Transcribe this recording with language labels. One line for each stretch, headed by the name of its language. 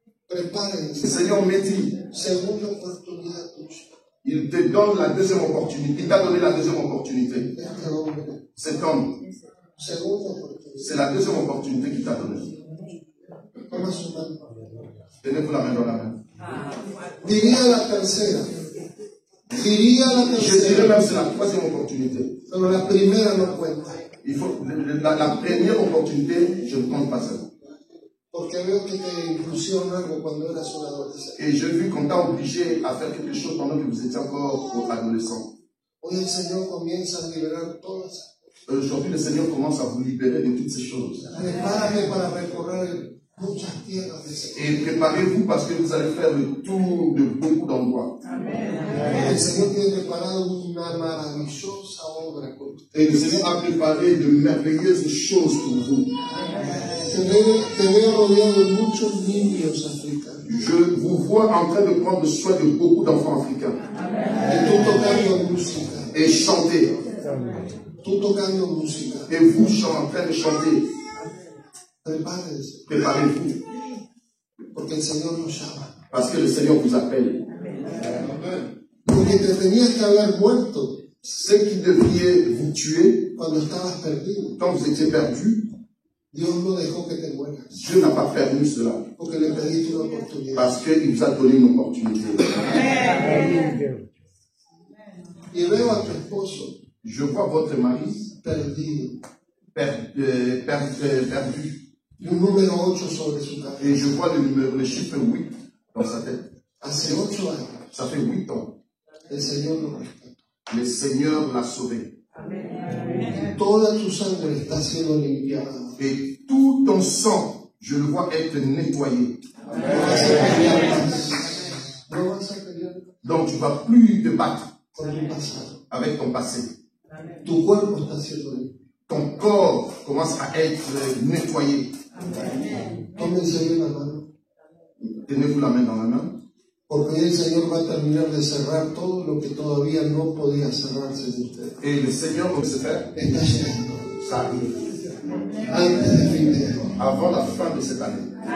French: Le
Spanish: Prepárense.
French: Seigneur me dit,
Spanish: Segunda oportunidad tuya.
French: Il te donne la deuxième opportunité. Il t'a donné la deuxième opportunité. Cet homme, c'est la deuxième opportunité qu'il t'a donnée. Tenez-vous la main dans la main.
Spanish: Diría la tercera. Diría la
French: Je dirais
Spanish: tercera.
French: même c'est la troisième opportunité.
Spanish: Pero la primera no cuenta.
French: Il faut, la première opportunité, je ne compte pas ça.
Spanish: Porque veo que te impusieron algo cuando eras un adolescente.
French: Et j'ai vu qu'on t'a obligé à faire quelque chose pendant que vous étiez encore adolescent.
Spanish: Hoy el Señor comienza a liberar todas esas cosas.
French: Aujourd'hui, le Seigneur commence à vous libérer de toutes ces choses.
Spanish: Prepárate para recorrer muchas tierras de ese
French: Et préparez-vous parce que vous allez faire le tour de beaucoup d'endroits.
Spanish: El Señor tiene preparado una maravillosa obra por usted.
French: Et le Seigneur a préparé de merveilleuses choses pour vous.
Spanish: Te veo rodeado de muchos niños africanos.
French: Je vous vois en train de prendre soin de beaucoup d'enfants africains.
Spanish: Y tú tocando música.
French: Et chanter.
Spanish: Tú tocando música.
French: Et vous en train de chanter.
Spanish: Prepárense.
French: Préparez-vous.
Spanish: Porque el Señor nos llama.
French: Parce que le Seigneur vous appelle.
Spanish: Porque te tenías que haber muerto
French: Ce qui devriez vous tuer
Spanish: cuando estabas perdido.
French: quand vous étiez perdu,
Spanish: Dios no dejó que te mueras.
French: Dieu n'a pas permis cela.
Spanish: Porque le pediste una oportunidad.
French: Parce qu'il vous a donné une opportunité.
Spanish: Y veo a tu esposo
French: Je vois votre mari
Spanish: perdido.
French: perdu.
Spanish: Y un número 8 sobre su cabeza.
French: Et je vois le chiffre 8 dans sa tête.
Spanish: Hace 8 años
French: Ça fait 8 ans.
Spanish: el Señor lo rescató.
French: Le Seigneur l'a sauvé.
Spanish: Y toda tu sangre está siendo limpiada.
French: Et tout ton sang, je le vois être nettoyé.
Spanish: No vas a pelear más. No vas a pelear
French: Donc tu ne vas plus te battre
Spanish: con tu pasado.
French: avec ton passé.
Spanish: Tu cuerpo está siendo limpio.
French: Ton corps commence à être nettoyé.
Spanish: Tómense bien la mano.
French: Tenez-vous la main dans la main.
Spanish: Porque hoy el Señor va a terminar de cerrar todo lo que todavía no podía cerrarse de usted.
French: Et le Seigneur va se faire.
Spanish: Está llegando.
French: Ça arrive.
Spanish: Antes de fin de año.
French: Avant la fin de cette année.